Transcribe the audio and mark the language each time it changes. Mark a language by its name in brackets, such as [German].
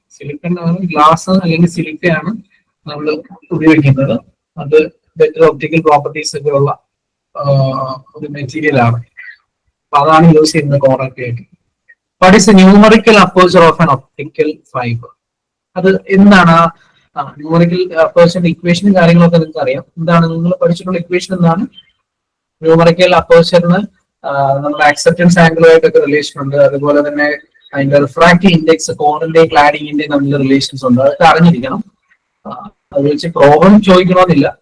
[Malayalam] Silicon glass അല്ലെങ്കിൽ സിലിക്കയാണ് നമ്മൾ ഉപയോഗിക്കുന്നത്. അത് ബെറ്റർ ഒപ്റ്റിക്കൽ പ്രോപ്പർട്ടീസ് ഒക്കെ ഉള്ള ഒരു മെറ്റീരിയൽ ആണ്. അപ്പൊ അതാണ് യൂസ് ചെയ്യുന്നത് കോറൊക്കെ ആയിട്ട്. [English] What is the numerical aperture of an optical fiber? [Malayalam] അത് എന്താണ്? ന്യൂമറിക്കൽ അപ്പേർച്ചറിന്റെ ഇക്വേഷനും കാര്യങ്ങളൊക്കെ നിങ്ങൾക്ക് അറിയാം. എന്താണ് നിങ്ങൾ പഠിച്ചിട്ടുള്ള ഇക്വേഷൻ? എന്താണ് ന്യൂമറിക്കൽ അപ്പേർച്ചറിന്? നമ്മുടെ അക്സെപ്റ്റൻസ് ആംഗിളുമായിട്ടൊക്കെ റിലേഷൻ ഉണ്ട്. അതുപോലെ തന്നെ അതിന്റെ റിഫ്രാക്റ്റീവ് ഇൻഡെക്സ്, കോണിന്റെയും ക്ലാഡിങ്ങിന്റെയും തമ്മിൽ റിലേഷൻസ് ഉണ്ട്. അതൊക്കെ അറിഞ്ഞിരിക്കണം. അത് വെച്ച് പ്രോബ്ലം ചോദിക്കണമെന്നില്ല.